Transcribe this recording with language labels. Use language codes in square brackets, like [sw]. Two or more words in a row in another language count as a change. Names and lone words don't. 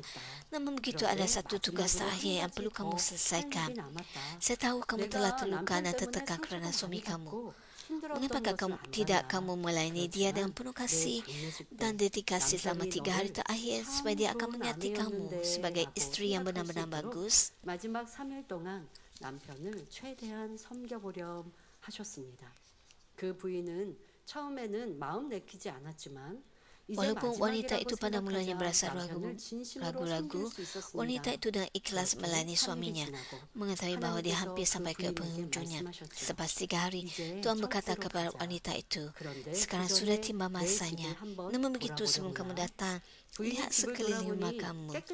[ms] Namun begitu ada satu tugas terakhir yang perlu kamu selesaikan. Saya tahu kamu telah terluka dan tertekan kerana suami kamu. Mengapakah kamu melayani dia dengan penuh kasih dan dedikasi selama 3 hari terakhir supaya dia akan mengingati kamu sebagai isteri yang benar-benar bagus? [ko] 마지막 3일 동안 남편을 최대한 섬겨보려 하셨습니다. 그 부인은 처음에는 마음 내키지 않았지만 [ms] Walaupun wanita itu pada mulanya berasa ragu-ragu, wanita itu dengan ikhlas melayani suaminya, mengetahui bahawa dia hampir sampai ke penghujungnya. Selepas 3 hari, Tuhan berkata kepada wanita itu, sekarang sudah tiba masanya. Namun begitu sebelum kamu datang, lihat sekeliling rumah kamu.